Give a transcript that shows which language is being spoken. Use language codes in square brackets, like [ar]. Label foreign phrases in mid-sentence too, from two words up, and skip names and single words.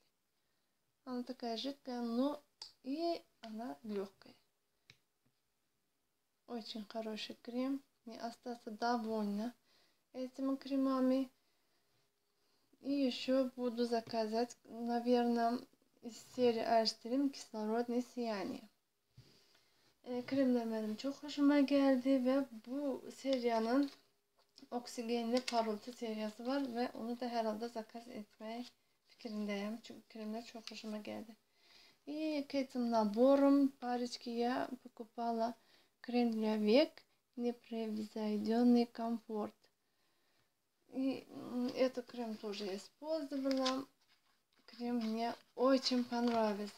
[ru] Она такая жидкая, но и она легкая. Очень хороший крем. Не остаться довольна этими кремами. И еще буду заказать, наверное, из серии Айстрим кислородное сияние. [tr] Kremler benim çok hoşuma geldi ve bu serinin oksigenli parıltı serisi var ve onu da herhalde zakaz etmeye fikrindeyim. Çünkü kremler çok hoşuma geldi. [ru] И к этим наборам парочки я покупала крем для век непревзойденный комфорт. И этот крем тоже использовала. Крем мне очень понравился.